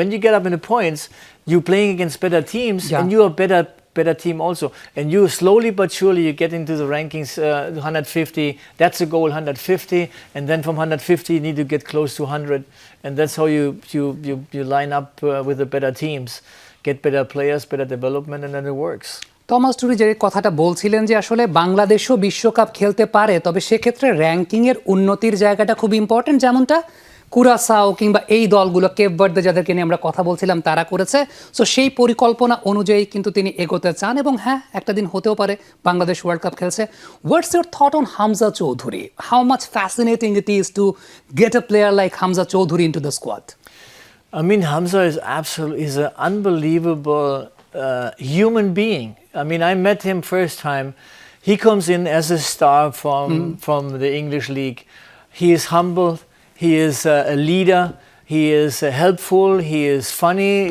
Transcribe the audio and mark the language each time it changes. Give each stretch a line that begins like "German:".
English: When you get up in the points, you're playing against better teams, and you're a better team also, and you slowly but surely you get into the rankings. 150, that's a goal. 150, and then from 150 you need to get close to 100, and that's how you line up with the better teams, get better players, better development, and then it works.
Bangla: Thomas টুরি যে কথাটা বলছিলেন যে আসলে বাংলাদেশও বিশ্বকাপ খেলতে পারে, তবে সেক্ষেত্রে র্যাঙ্কিংয়ের উন্নতির জায়গাটা খুব ইম্পর্টেন্ট, যেমনটা কুরাসাও কিংবা এই দলগুলো 𝐻𝗶𝗴𝗵𝘁𝘀𝗵 যাদেরকে নিয়ে আমরা কথা বলছিলাম তারা করেছে। সো সেই পরিকল্পনা অনুযায়ী কিন্তু তিনি এগোতে চান, এবং হ্যাঁ, একটা দিন হতেও পারে বাংলাদেশ ওয়ার্ল্ড কাপ খেলছে।
English: What's your thought on Hamza Chowdhury? How much fascinating it is to get a player like Hamza Chowdhury into the squad? I mean, Hamza is an unbelievable human being. I mean, I met him first time. He comes in as a star from the English league. He is humble. He is a leader. He is helpful. He is funny.